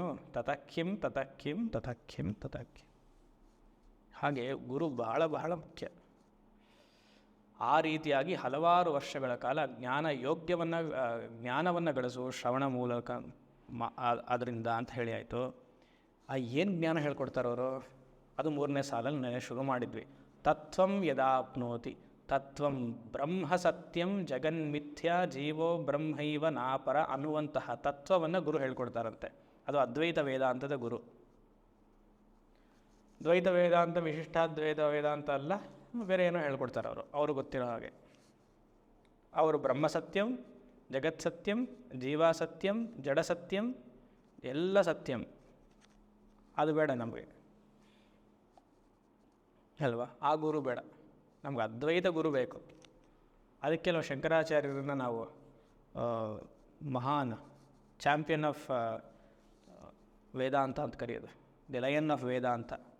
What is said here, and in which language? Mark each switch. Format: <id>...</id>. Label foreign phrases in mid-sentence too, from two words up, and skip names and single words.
<kn>ತತಕ್ಕಿಂ. ಹಾಗೆ ಗುರು ಬಹಳ ಬಹಳ ಮುಖ್ಯ. ಆ ರೀತಿಯಾಗಿ ಹಲವಾರು ವರ್ಷಗಳ ಕಾಲ ಜ್ಞಾನವನ್ನು ಗಳಿಸು ಶ್ರವಣ ಮೂಲಕ ಅದರಿಂದ ಅಂತ ಹೇಳಿ ಆಯಿತು. ಏನು ಜ್ಞಾನ ಹೇಳ್ಕೊಡ್ತಾರವರು? ಅದು 3ನೇ ಸಾಲಲ್ಲಿ ಶುರು ಮಾಡಿದ್ವಿ.</kn> <sa>ತತ್ವಂ ಯದಾಪ್ನೋತಿ ತತ್ವಂ ಬ್ರಹ್ಮ ಸತ್ಯಂ ಜಗನ್ಮಿಥ್ಯಾ ಜೀವೋ ಬ್ರಹ್ಮೈವ ನಾಪರ</sa> <kn>ಅನ್ನುವಂತಹ ತತ್ವವನ್ನು ಗುರು ಹೇಳ್ಕೊಡ್ತಾರಂತೆ. ಅದು ಅದ್ವೈತ ವೇದಾಂತದ ಗುರು. ದ್ವೈತ ವೇದಾಂತ, ವಿಶಿಷ್ಟಾದ್ವೈತ ವೇದಾಂತ ಅಲ್ಲ, ಬೇರೆ ಏನೋ ಹೇಳ್ಕೊಡ್ತಾರೆ ಅವರು ಗೊತ್ತಿರೋ ಹಾಗೆ.</kn> <sa>ಅವರು ಬ್ರಹ್ಮ ಸತ್ಯಂ, ಜಗತ್ ಸತ್ಯಂ, ಜೀವ ಸತ್ಯಂ, ಜಡ ಸತ್ಯಂ, ಎಲ್ಲ ಸತ್ಯಂ.</sa> <kn>ಅದು ಬೇಡ ನಮಗೆ ಅಲ್ವಾ? ಆ ಗುರು ಬೇಡ ನಮ್ಗೆ, ಅದ್ವೈತ ಗುರು ಬೇಕು. ಅದಕ್ಕೆ ನಾವು ಶಂಕರಾಚಾರ್ಯರನ್ನು ನಾವು ಮಹಾನ್</kn> <en>champion of Vedanta</en> <kn>ಅಂತ ಕರೆಯೋದು,</kn> <en>the lion of Vedanta.</en>